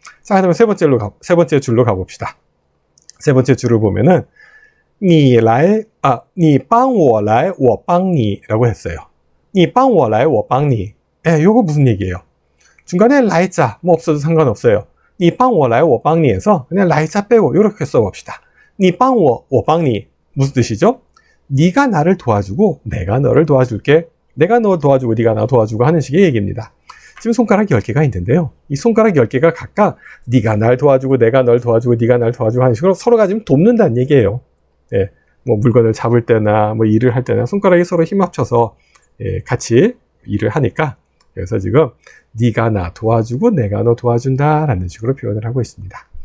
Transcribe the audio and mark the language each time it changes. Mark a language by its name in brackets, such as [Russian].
[Korean] 자, 그다음에 세 번째 줄로 가봅시다. 세 번째 줄을 보면은 [Chinese] 你帮我来我帮你 [Korean] 라고 했어요. [Chinese] 你帮我来我帮你. [Korean] 예, 요거 무슨 얘기예요? 중간에 라이자 뭐 없어도 상관없어요. [Chinese] 你帮我来我帮你 [Korean] 에서 그냥 라이자 빼고 이렇게 써봅시다. [Chinese] 你帮我我帮你 [Korean] 무슨 뜻이죠? 네가 나를 도와주고 내가 너를 도와줄게. 내가 너 도와주고 네가 나 도와주고 하는 식의 얘기입니다. 지금 손가락 10개가 있는데요. 이 손가락 10개가 각각 네가 날 도와주고 내가 널 도와주고 네가 날 도와주고 하는 식으로 서로가 지금 돕는다는 얘기예요. 예, 뭐 물건을 잡을 때나 뭐 일을 할 때나 손가락이 서로 힘 합쳐서 같이 일을 하니까, 그래서 지금 네가 나 도와주고 내가 너 도와준다라는 식으로 표현을 하고 있습니다.